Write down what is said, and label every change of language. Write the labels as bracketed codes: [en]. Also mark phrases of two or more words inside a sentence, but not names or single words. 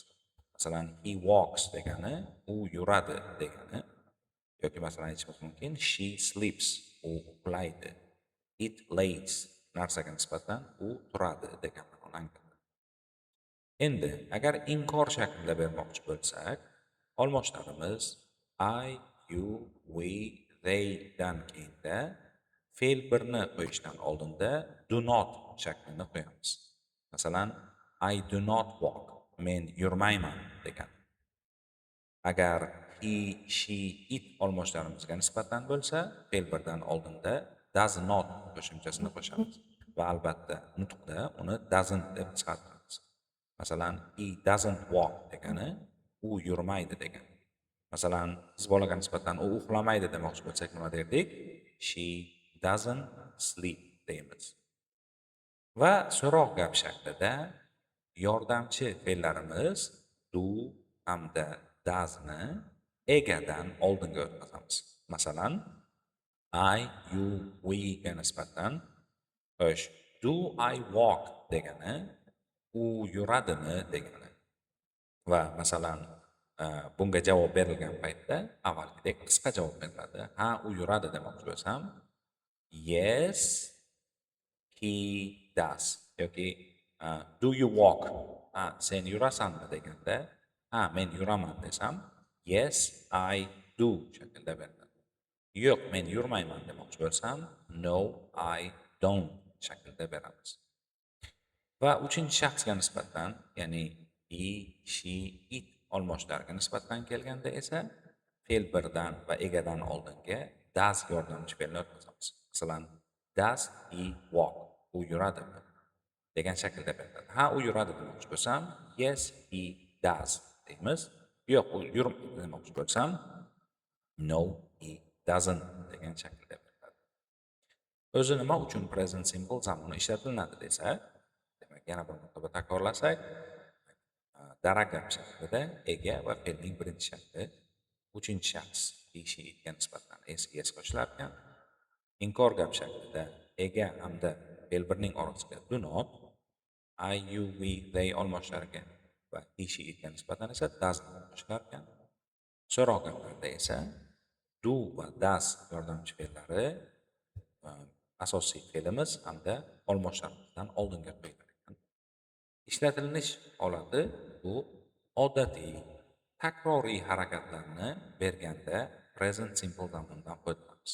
[uz] Masalan, [en] he walks [uz] degani u yuradi degani yoki masalan aytishimiz mumkin [en] she sleeps [uz] u uxlaydi, [en] it lays [uz] narsaga nisbatan u turadi degan ma'noni anglatadi. Endi agar inkor shaklida bermoqchi bo'lsak, olmoshlarimiz [en] I, you, we, they [uz] dan keyinda fe'l birni qo'yishdan oldinda [en] do not [uz] shaklini qo'yamiz. Masalan, [en] I do not walk, [uz] men yurmayman degan. Agar he, she, it olmoshlarimizga nisbatan bo'lsa, fe'l birdan oldinda [en] does not [uz] qo'shimchasini qo'shamiz va albatta nutqda uni doesn't deb chiqartiramiz. Masalan, [en] he doesn't walk [uz] degani u yurmaydi degani. Masalan, qiz bolaga nisbatan u uxlamaydi demoqchi bo'lsak nima derdik? [en] She doesn't sleep deymiz. [uz] Va so'roq gap shaklida yordamchi fe'llarimiz do hamda doesni egadan oldinga o'tkazamiz. Masalan, [en] I, you, we [uz] ga nisbatan xo'sh, [en] do I walk [uz] degani u yuradimi degani. Va masalan, bunga javob berilgan paytda avvalgidek qisqa javob beriladi. Ha, u yuradi demoqchi bo'lsam, [en] yes, he does yoki do you walk? [uz] Ha, sen yurasanmi deganda, ha, men yuraman desam, [en] yes, I do [uz] shaklida beriladi. Yo'q, men yurmayman demoqchi bo'lsam, [en] no, I don't [uz] shaklida beramiz. Va uchinchi shaxsga nisbatan, ya'ni [en] he, she, it [uz] olmoshlariga nisbatan kelganda esa fe'l birdan va egadan oldinga does yordamchi fe'lni o'tkazamiz. Masalan, [en] does he walk? [uz] U yuradimi? Degan shaklda beriladi. Ha, u yuradi demoqchi bo'lsam, [en] yes, he does deymiz. [uz] Yo'q, u yurmaydi demoqchi bo'lsam, [en] no, he doesn't [uz] degan shaklda beriladi. O'zi nima uchun [en] present simple [uz] zamoni ishlatiladi desa, demak, yana bir marotaba takrorlasak, darak gap shaklida ega va fe'lning birinchi shakli uchinchi shaxs [en] he, she, [uz] itga nisbatan es qo'shilar ekan. Inkor gap shaklida ega hamda fe'l birning orasiga [en] do not, I, you, we, they [uz] olmoshlariga va [en] he, she, [uz] itga nisbatan esa does qo'shilar ekan. So'roq gaplarda esa do va does yordamchi fe'llari asosiy fe'limiz hamda olmoshlarimizdan oldinga qo'yiladi. Ishlatilish holati bu odatiy takroriy harakatlarni berganda [en] present simple [uz] zamondan foydalanamiz.